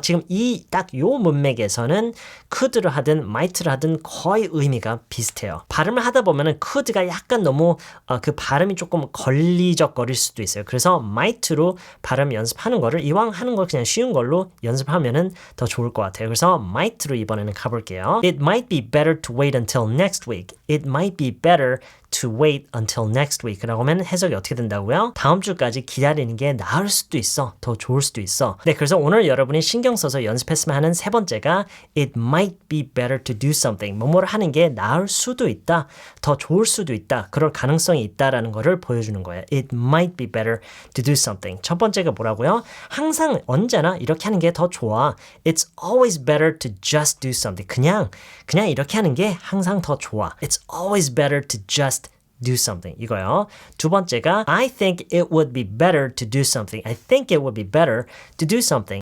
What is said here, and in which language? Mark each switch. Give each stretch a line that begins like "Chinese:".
Korean: 지금 이 딱 요 문맥에서는 could를 하든 might를 하든 거의 의미가 비슷해요. 발음을 하다 보면은 could가 약간 너무 그 발음이 조금 걸리적거릴 수도 있어요. 그래서 might로 발음 연습하는 거를 이왕 하는 걸 그냥 쉬운 걸로 연습하면은 더 좋을 것 같아요. 그래서 might로 이번에는 가볼게요.
English: It might be better to wait until next week. It might be better to wait until next week
Korean: 라고 하면 해석이 어떻게 된다고요? 다음 주까지 기다리는 게 나을 수도 있어. 더 좋을 수도 있어. 네, 그래서 오늘 여러분이 신경 써서 연습했으면 하는 세 번째가
English: It might be better to do something.
Korean: 뭐뭐를 하는 게 나을 수도 있다. 더 좋을 수도 있다. 그럴 가능성이 있다라는 거를 보여주는 거예요.
English: It might be better to do something.
Korean: 첫 번째가 뭐라고요? 항상 언제나 이렇게 하는 게 더 좋아.
English: It's always better to just do something.
Korean: 그냥 이렇게 하는 게 항상 더 좋아.
English: It's always better to just do something.
Korean: 이거요. 두 번째가
English: I think it would be better to do something. I think it would be better to do something.